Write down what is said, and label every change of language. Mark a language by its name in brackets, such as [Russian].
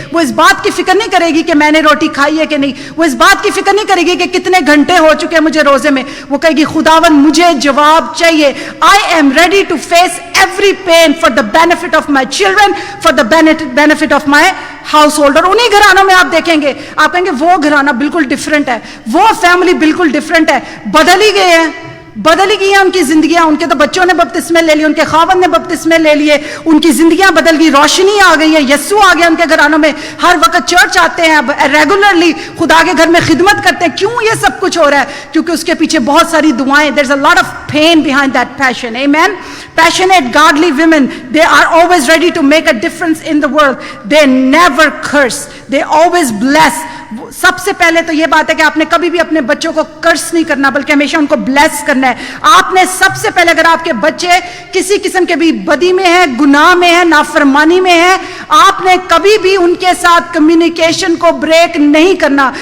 [Urdu] وہ اس بات کی فکر نہیں کرے گی کہ میں نے روٹی کھائی ہے کہ نہیں, وہ اس بات کی فکر نہیں کرے گی کہ کتنے گھنٹے ہو چکے ہیں مجھے روزے میں, وہ کہے گی خداوند مجھے جواب چاہیے. [English] I am ready to face every pain for the benefit of my children, for the benefit of my household. [Urdu] اور انہی گھرانوں میں آپ دیکھیں گے, آپ کہیں گے وہ گھرانہ بالکل ڈیفرنٹ ہے, وہ فیملی بالکل ڈیفرنٹ ہے, بدل ہی گئے ہیں. بدل ہی گئی ہیں ان کی زندگیاں. ان کے تو بچوں نے بپتسمے لے لیے, ان کے خاوند نے بپتسمے لے لیے, ان کی زندگیاں بدل گئی, روشنی آ گئی ہے, یسوع آ گیا ان کے گھرانوں میں, ہر وقت چرچ آتے ہیں, ریگولرلی خدا کے گھر میں خدمت کرتے ہیں. کیوں یہ سب کچھ ہو رہا ہے؟ کیونکہ اس کے پیچھے بہت ساری دعائیں. [English] There's a lot of pain behind that passion. Amen. Passionate godly women, they are always ready to make a difference in the world. They never curse, they always bless. [Urdu] سب سے پہلے تو یہ بات ہے کہ آپ نے کبھی بھی اپنے بچوں کو کرس نہیں کرنا, بلکہ ہمیشہ ان کو بلیس کرنا ہے. آپ نے سب سے پہلے, اگر آپ کے بچے کسی قسم کے بھی بدی میں ہیں, گناہ میں ہیں, نافرمانی میں ہیں, آپ نے کبھی بھی ان کے ساتھ کمیونیکیشن کو بریک نہیں کرنا.